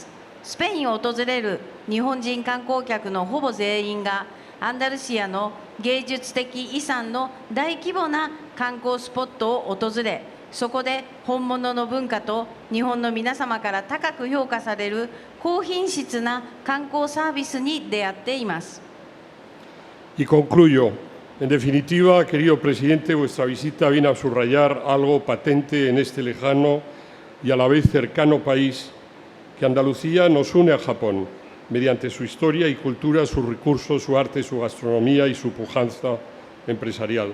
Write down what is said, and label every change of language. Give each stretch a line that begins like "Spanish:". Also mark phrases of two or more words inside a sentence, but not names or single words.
Japanese: スペインを訪れる日本人観光客のほぼ全員がアンダルシアの芸術的遺産の大規模な観光スポットを訪れ、そこで本物の文化と日本の皆様から高く評価される高品質な観光サービスに出会っています。
Spanish: Y concluyo. En definitiva, querido presidente, vuestra visita viene a subrayar algo patente en este lejano y a la vez cercano país, que Andalucía nos une a Japón, mediante su historia y cultura, sus recursos, su arte, su gastronomía y su pujanza empresarial.